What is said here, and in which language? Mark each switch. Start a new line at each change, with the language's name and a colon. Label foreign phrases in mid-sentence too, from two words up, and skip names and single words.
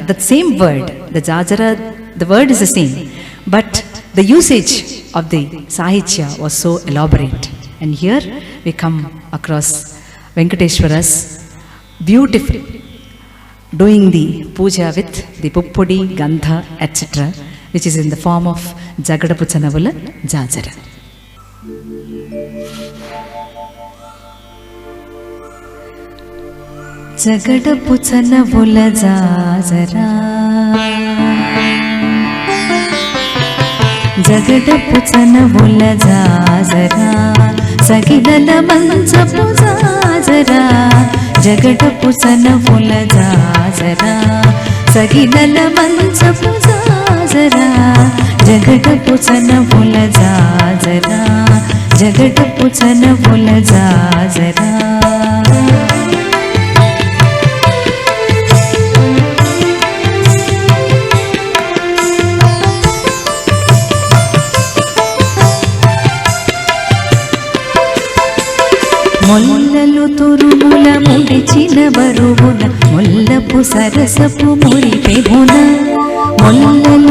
English: That same word, the Jajara, the word is the same, but the usage of the Sahitya was so elaborate. And here we come across Venkateshwara's beautiful doing the puja with the Puppudi, Gandha, etc., which is in the form of Jagadapuchanavula Jajara.
Telugu: జగడపు చనవుల జాజర, జగడపు చనవుల జాజర, సగిదల మంచపు జాజర, జగడపు చనవుల జాజర, సగిదల మంచపు జాజర, జగడపు చనవుల జాజర, జగడపు చనవుల జాజర. మొల్లలు తురుముల ముడిచిన బరువున మొల్లపు సరసపు మురిపెమున, మొల్లలు